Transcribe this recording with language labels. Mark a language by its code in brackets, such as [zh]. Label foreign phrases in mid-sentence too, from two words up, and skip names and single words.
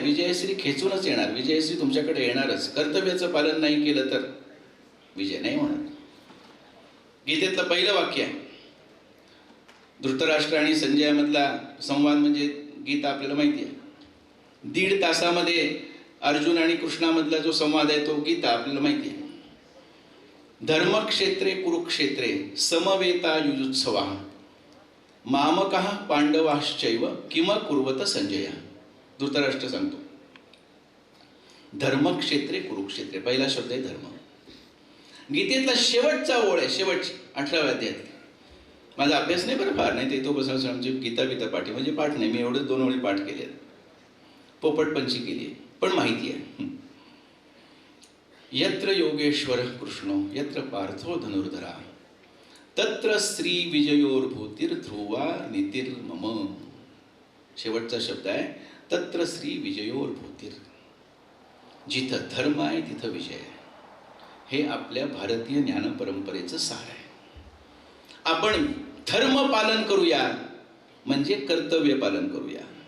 [mr] विजयश्री खेचूनच येणार, विजयश्री तुमच्याकडे येणारच. कर्तव्याचं पालन नाही केलं तर विजय नाही होणार. गीतेतलं पहिलं वाक्य आहे, धृतराष्ट्र आणि संजयामधला संवाद म्हणजे गीता आपल्याला माहिती आहे. 1.5 तासामध्ये अर्जुन आणि कृष्णामधला जो संवाद आहे तो गीता आपल्याला माहिती आहे. [sa] धर्मक्षेत्रे कुरुक्षेत्रे समवेता युजुत्सवा मामकः पांडवाश्चैव किम कुर्वत संजय. [mr] धृतराष्ट्र सांगतो, [sa] धर्मक्षेत्रे कुरुक्षेत्रे, [mr] पहिला शब्द आहे धर्म. गीतेतला शेवटचा ओळ आहे, शेवटची 18व्या अध्यायात. माझा अभ्यास नाही बरं फार, नाही ते तो कसं आमची गीता पाठी म्हणजे पाठ नाही, मी एवढेच 2 ओळी पाठ केले, पोपटपंची केली आहे, पण माहिती आहे. [sa] यत्र योगेश्वर कृष्णो यत्र पार्थो धनुर्धरा तत्र श्री विजयोर्भूतीर ध्रुवा नीतिर्मम. [mr] शेवटचा शब्द आहे [sa] तत्र श्री विजयोर्भूतीर. [mr] जिथं धर्म आहे तिथं विजय आहे. हे आपल्या भारतीय ज्ञान परंपरेचं सार आहे. आपण धर्म पालन करूया म्हणजे कर्तव्य पालन करूया.